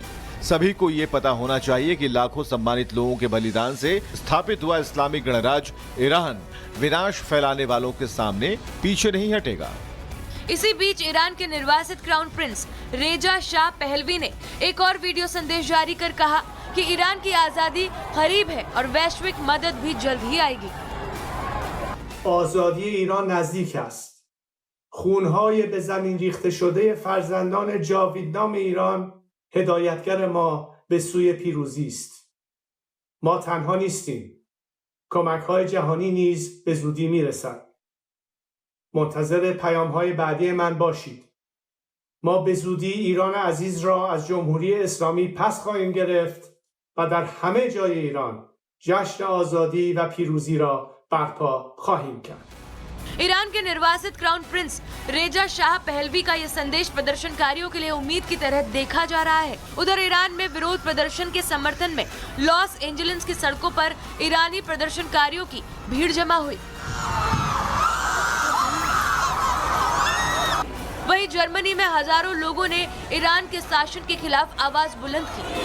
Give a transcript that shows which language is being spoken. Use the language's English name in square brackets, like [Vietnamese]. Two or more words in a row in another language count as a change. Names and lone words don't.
[Hindi] सभी को ये पता होना चाहिए कि लाखों सम्मानित लोगों के बलिदान से स्थापित हुआ इस्लामिक गणराज्य ईरान विनाश फैलाने वालों के सामने पीछे नहीं हटेगा। इसी बीच ईरान के निर्वासित [English] crown prince [Hindi] रेजा शाह पहलवी ने एक और वीडियो संदेश जारी कर कहा कि ईरान की आजादी करीब है और वैश्विक मदद भी जल्द ही आएगी। [Persian] آزادی ایران نزدیک است. خونهای به زمین ریخته شده فرزندان جاویدنام ایران هدایتگر ما به سوی پیروزی است. ما تنها نیستیم. کمک‌های جهانی نیز به زودی میرسد. منتظر پیام‌های بعدی من باشید. ما به زودی ایران عزیز را از جمهوری اسلامی پس خواهیم گرفت و در همه جای ایران جشن آزادی و پیروزی را برپا خواهیم کرد. [Hindi] ईरान के निर्वासित [English] crown prince [Hindi] रेजा शाह पहलवी का यह संदेश प्रदर्शनकारियों के लिए उम्मीद की तरह देखा जा रहा है। उधर ईरान में विरोध प्रदर्शन के समर्थन में लॉस एंजलिस की सड़कों पर ईरानी प्रदर्शनकारियों की भीड़ जमा हुई। वहीं जर्मनी में हजारों लोगों ने ईरान के शासन के खिलाफ आवाज बुलंद की।